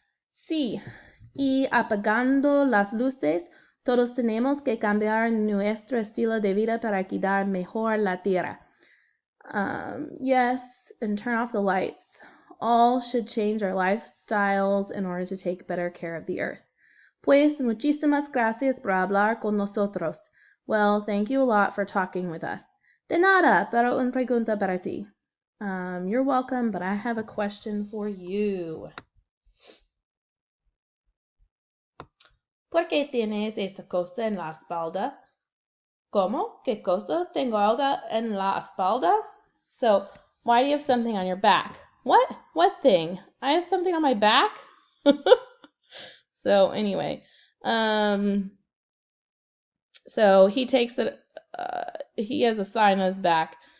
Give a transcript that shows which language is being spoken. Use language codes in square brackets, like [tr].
[es] Sí, y apagando las luces, todos tenemos que cambiar nuestro estilo de vida para cuidar mejor la tierra. [en] Yes, and turn off the lights. All should change our lifestyles in order to take better care of the earth. [es] Pues muchísimas gracias por hablar con nosotros. [en] Well, thank you a lot for talking with us. [es] De nada, pero una pregunta para ti. [en] You're welcome, but I have a question for you. [es] ¿Por qué tienes esa cosa en la espalda? ¿Cómo? ¿Qué cosa? ¿Tengo algo en la espalda? [en] So, why do you have something on your back? What? What thing? I have something on my back? So, anyway. So, he takes it, he has a sign on his back.